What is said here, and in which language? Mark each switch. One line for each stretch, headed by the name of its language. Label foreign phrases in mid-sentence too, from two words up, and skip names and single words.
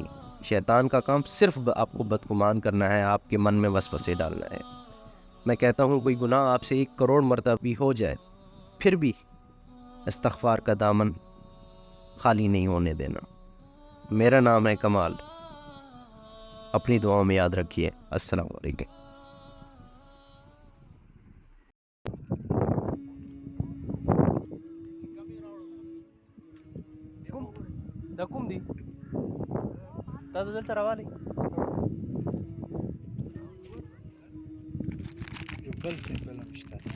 Urdu: شیطان کا کام صرف آپ کو بدگمان کرنا ہے، آپ کے من میں وسوسے ڈالنا ہے۔ میں کہتا ہوں کوئی گناہ آپ سے 1 کروڑ مرتبہ بھی ہو جائے، پھر بھی استغفار کا دامن خالی نہیں ہونے دینا۔ میرا نام ہے کمال، اپنی دعاؤں میں یاد رکھیے۔
Arabic: السلام علیکم۔
Pashto: دا کوم دی دا دلته راوالی یو بل څه فلم شته